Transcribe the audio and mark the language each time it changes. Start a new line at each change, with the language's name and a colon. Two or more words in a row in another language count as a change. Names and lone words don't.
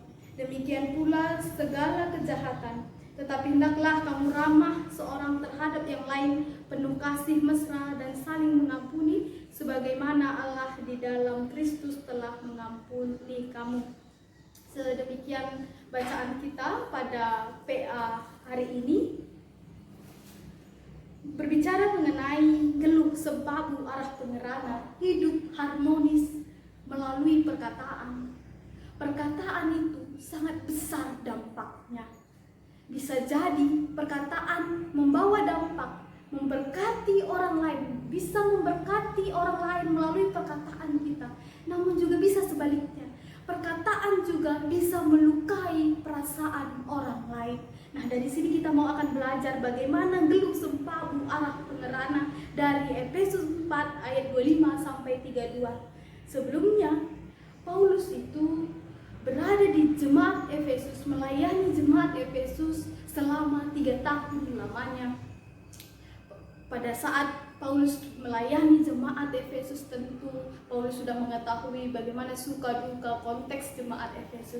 Indonesian: Demikian pula segala kejahatan. Tetapi hendaklah kamu ramah seorang terhadap yang lain, penuh kasih mesra dan saling mengampuni, sebagaimana Allah di dalam Kristus telah mengampuni kamu. Sedemikian bacaan kita pada PA hari ini, berbicara mengenai
Batak Karo: geluk sempabu arah pengerana
Indonesian: hidup harmonis melalui perkataan. Perkataan itu sangat besar dampaknya. Bisa jadi perkataan membawa dampak, memberkati orang lain, bisa memberkati orang lain melalui perkataan kita. Namun juga bisa sebaliknya, perkataan juga bisa melukai perasaan orang lain. Nah, dari sini kita mau akan belajar bagaimana
Batak Karo: geluk sempabu arah pengerana
Indonesian: dari Efesus 4 ayat 25 sampai 32. Sebelumnya, Paulus itu berada di jemaat Efesus, melayani jemaat Efesus selama 3 tahun lamanya. Pada saat Paulus melayani jemaat Efesus, tentu Paulus sudah mengetahui bagaimana suka duka konteks jemaat Efesus.